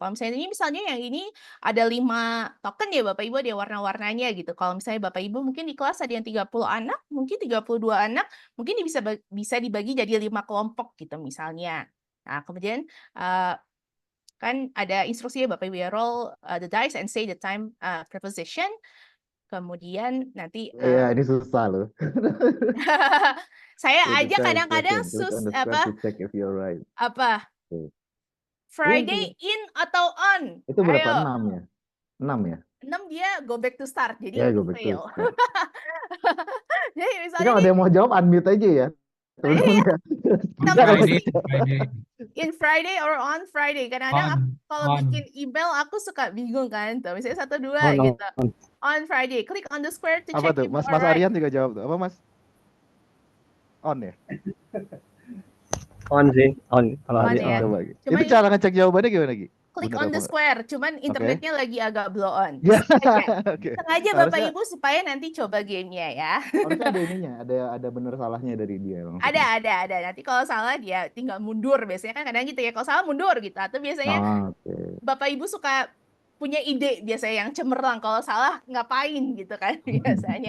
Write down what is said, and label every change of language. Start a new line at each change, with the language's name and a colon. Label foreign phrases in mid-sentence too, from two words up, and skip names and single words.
Indonesian: Kalau misalnya yang ini ada 5 token ya Bapak Ibu, ada warna-warnanya gitu. Kalau misalnya Bapak Ibu mungkin di kelas ada yang 30 anak, mungkin 32 anak, mungkin bisa dibagi jadi 5 kelompok gitu misalnya. Nah, kemudian kan ada instruksinya Bapak Ibu ya,
English: roll the dice and say the time preposition.
Indonesian: Kemudian nanti Iya, ini susah loh. saya
English: So the
Indonesian: aja time kadang-kadang
English: question, click on the square to check if you're right.
Indonesian: apa Oke. Friday in atau on? Itu berapa? Ayo. 6 ya? 6 ya?
English: 6 dia go back to start,
Indonesian: jadi Ya, itu
English: go back to fail. start.
Indonesian: Jadi Jadi misalnya kalau ada nih, yang mau jawab, unmute aja ya. Teman-teman ya. On Bisa kalau Friday. gitu. Friday,
English: in Friday or on Friday.
Indonesian: Kadang-kadang aku kalau on. bikin email aku suka bingung kan, tuh misalnya 1, 2 On, gitu.
English: On Friday, click on the square to
Indonesian: Apa check tuh?
English: if you
Indonesian: Mas
English: are right.
Indonesian: Aryan juga jawab tuh. Apa Mas? On ya? On sih, on. Kalau On hari ya. on. Coba Gi. Cuma Itu cara ngecek jawabannya gimana Gi? Click Bener on apa the enggak? square, cuman internetnya lagi agak
English: blow on.
Indonesian: Ya. Sengaja. Oke. Sengaja Bapak Harusnya Ibu supaya nanti coba gamenya ya. harusnya ada ininya, ada bener salahnya dari dia maksudnya. Ada. Nanti kalau salah dia tinggal mundur. Biasanya kan kadang gitu ya, kalau salah mundur gitu. Atau biasanya Oke. Bapak Ibu suka punya ide biasanya yang cemerlang, kalau salah ngapain gitu kan biasanya.